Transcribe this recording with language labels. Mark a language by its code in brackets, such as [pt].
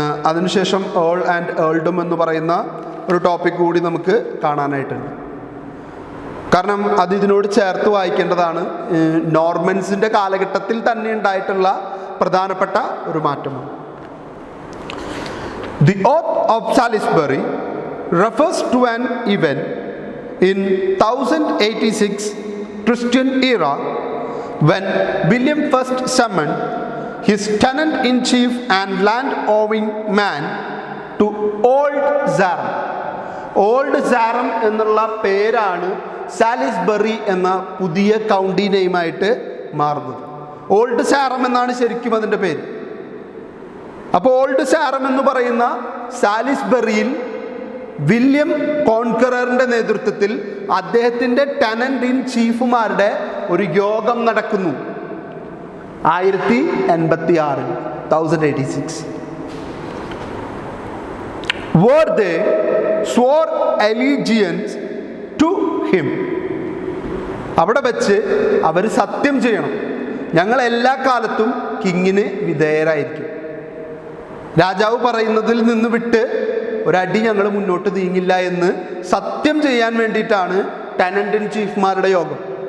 [ml] അതിനുശേഷം Earl and ഏൾഡം എന്ന് പറയുന്ന ഒരു ടോപ്പിക് കൂടി നമുക്ക് കാണാനായിട്ടുണ്ട്. കാരണം അത് ഇതിനോട് ചേർത്ത് വായിക്കേണ്ടതാണ്. നോർമൻസിൻ്റെ കാലഘട്ടത്തിൽ തന്നെ ഉണ്ടായിട്ടുള്ള പ്രധാനപ്പെട്ട ഒരു മാറ്റമാണ്. [en] The oath of Salisbury refers to an event in 1086 Christian era when William first summoned his tenant-in-chief and land-owning man to Old Sarum. [ml] Old സാരം എന്നുള്ള പേരാണ് സാലിസ്ബറി എന്ന പുതിയ കൗണ്ടി നെയിമായിട്ട് മാറുന്നത്. ഓൾഡ് സാരം എന്നാണ് ശരിക്കും അതിൻ്റെ പേര്. അപ്പോൾ ഓൾഡ് സാരം എന്ന് പറയുന്ന സാലിസ്ബറിയിൽ വില്യം കോൺകററിൻ്റെ നേതൃത്വത്തിൽ അദ്ദേഹത്തിൻ്റെ ടെനന്റ് ഇൻ ചീഫുമാരുടെ ഒരു യോഗം നടക്കുന്നു 1086. [en] Were they swore allegiance to him. [ml] അവിടെ വെച്ച് അവർ സത്യം ചെയ്യണം, ഞങ്ങൾ എല്ലാ കാലത്തും കിങ്ങിന് വിധേയരായിരിക്കും. രാജാവ് പറയുന്നതിൽ നിന്ന് വിട്ട് ഒരടി ഞങ്ങൾ മുന്നോട്ട് നീങ്ങില്ല എന്ന് സത്യം ചെയ്യാൻ വേണ്ടിയിട്ടാണ് ടെനന്റ് ഇൻ ചീഫ്മാരുടെ യോഗം.